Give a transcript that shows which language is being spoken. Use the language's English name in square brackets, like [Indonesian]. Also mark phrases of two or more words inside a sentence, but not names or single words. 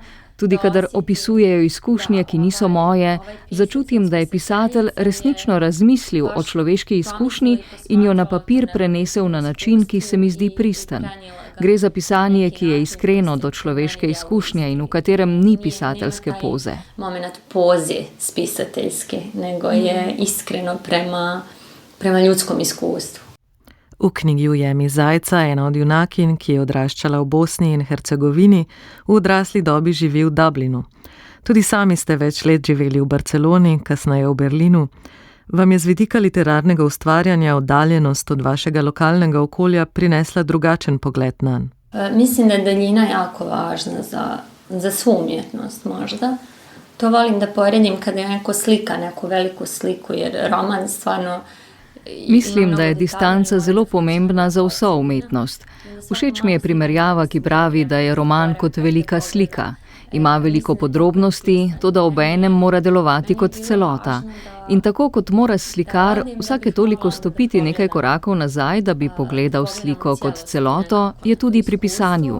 [Slovenian] Tudi kadar opisujejo izkušnje, ki niso moje, začutim, da je pisatelj resnično razmislil o človeški izkušnji in jo na papir prenesel na način, ki se mi zdi pristen. Gre za pisanje, ki je iskreno do človeške izkušnje in v katerem ni pisateljske poze. [Bosnian] Moment poze spisateljske, nego je iskreno prema ljudskom iskustvu. [Slovenian] V knjigi Ujemi zajca ena od junakinj, ki je odraščala v Bosni in Hercegovini, v odrasli dobi živi v Dublinu. Tudi sami ste več let živeli v Barceloni, kasneje v Berlinu. Vam je z vidika literarnega ustvarjanja oddaljenost od vašega lokalnega okolja prinesla drugačen pogled nanj? [Bosnian] Mislim, da je daljina jako važna za svu umjetnost možda. To volim da poredim kada je neko slika, neku veliku sliku, jer roman stvarno... [Slovenian] Mislim, da je distanca zelo pomembna za vso umetnost. Všeč mi je primerjava, ki pravi, da je roman kot velika slika. Ima veliko podrobnosti, toda obenem mora delovati kot celota. In tako kot mora slikar vsake toliko stopiti nekaj korakov nazaj, da bi pogledal sliko kot celoto, je tudi pri pisanju.